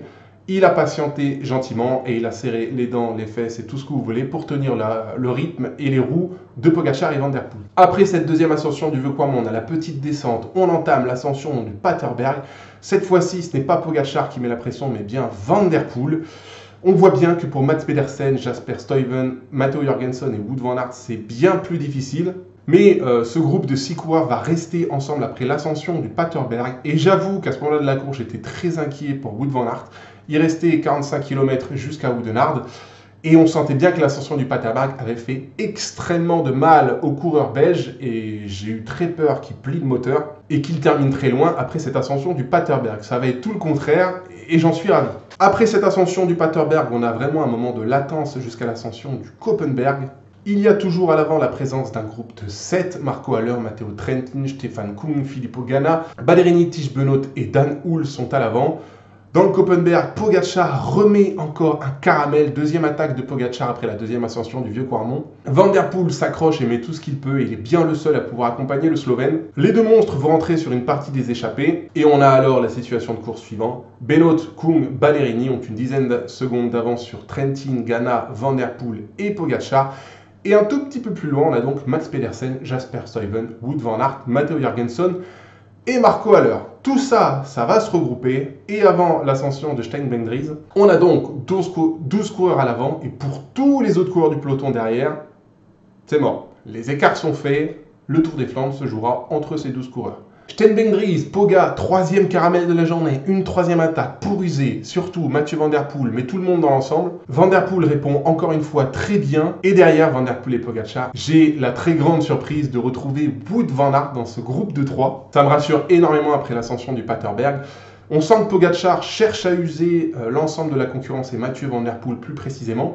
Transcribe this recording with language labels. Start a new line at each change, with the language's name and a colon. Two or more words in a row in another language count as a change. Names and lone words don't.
French: Il a patienté gentiment et il a serré les dents, les fesses et tout ce que vous voulez pour tenir le rythme et les roues de Pogačar et Van der Poel. Après cette deuxième ascension du Vieux-Quarmont, on a la petite descente, on entame l'ascension du Paterberg. Cette fois-ci, ce n'est pas Pogačar qui met la pression, mais bien Van der Poel. On voit bien que pour Mats Pedersen, Jasper Stuyven, Matteo Jorgenson et Wout van Aert, c'est bien plus difficile. Mais ce groupe de 6 coureurs va rester ensemble après l'ascension du Paterberg. Et j'avoue qu'à ce moment-là de la course, j'étais très inquiet pour Wout van Aert. Il restait 45 km jusqu'à Oudenaarde. Et on sentait bien que l'ascension du Paterberg avait fait extrêmement de mal aux coureurs belges. Et j'ai eu très peur qu'il plie le moteur et qu'il termine très loin après cette ascension du Paterberg. Ça va être tout le contraire et j'en suis ravi. Après cette ascension du Paterberg, on a vraiment un moment de latence jusqu'à l'ascension du Koppenberg. Il y a toujours à l'avant la présence d'un groupe de 7, Marco Haller, Matteo Trentin, Stefan Koen, Filippo Ganna, Ballerini, Tiesj Benoot et Dan Uhl sont à l'avant. Dans le Koppenberg, Pogačar remet encore un caramel, deuxième attaque de Pogačar après la deuxième ascension du Vieux-Quarmont. Van der Poel s'accroche et met tout ce qu'il peut et il est bien le seul à pouvoir accompagner le Slovène. Les deux monstres vont rentrer sur une partie des échappés et on a alors la situation de course suivante. Benoot, Koen, Ballerini ont une dizaine de secondes d'avance sur Trentin, Ganna, Van der Poel et Pogačar. Et un tout petit peu plus loin, on a donc Mats Pedersen, Jasper Stuyven, Wout van Aert, Matteo Jorgenson et Marco Haller. Tout ça, ça va se regrouper. Et avant l'ascension de Stijn-Bendries, on a donc 12 coureurs à l'avant. Et pour tous les autres coureurs du peloton derrière, c'est mort. Les écarts sont faits. Le Tour des Flandres se jouera entre ces 12 coureurs. Stijn-Bendries, Poga, troisième caramel de la journée, une troisième attaque pour user, surtout Mathieu Van der Poel, mais tout le monde dans l'ensemble. Van der Poel répond encore une fois très bien, et derrière Van der Poel et Pogačar, j'ai la très grande surprise de retrouver Wout van Aert dans ce groupe de 3. Ça me rassure énormément après l'ascension du Paterberg. On sent que Pogačar cherche à user l'ensemble de la concurrence et Mathieu Van der Poel plus précisément.